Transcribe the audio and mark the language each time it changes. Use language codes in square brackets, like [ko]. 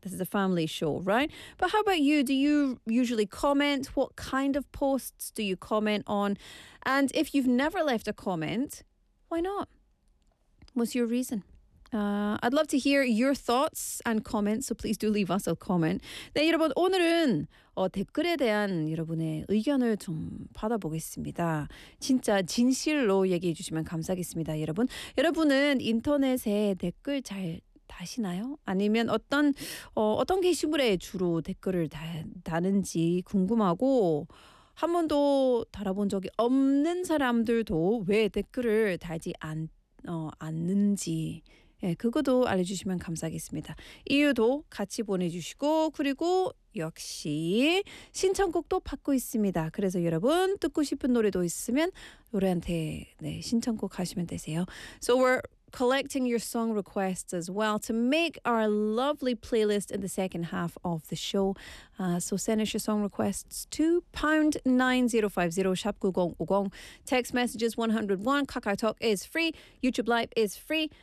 [en] This is a family show, right? But how about you? Do you usually comment? What kind of posts do you comment on? And if you've never left a comment, why not? What's your reason? I'd love to hear your thoughts and comments, so please do leave us a comment. [ko] 네, 여러분, 오늘은 댓글에 대한 여러분의 의견을 좀 받아보겠습니다. 진짜 진실로 얘기해 주시면 감사하겠습니다, 여러분. 여러분은 인터넷에 댓글 잘 다시나요? 아니면 어떤 게시물에 주로 댓글을 다는지 궁금하고, 한 번도 달아본 적이 없는 사람들도 왜 댓글을 달지 않는지, 예, 그것도 알려주시면 감사하겠습니다. 이유도 같이 보내주시고, 그리고 역시 신청곡도 받고 있습니다. 그래서 여러분 듣고 싶은 노래도 있으면 노래한테 네, 신청곡 하시면 되세요. [en] So we're collecting your song requests as well to make our lovely playlist in the second half of the show. So send us your song requests to #9050 #9050. Text messages 101. KakaoTalk is free. YouTube Live is free.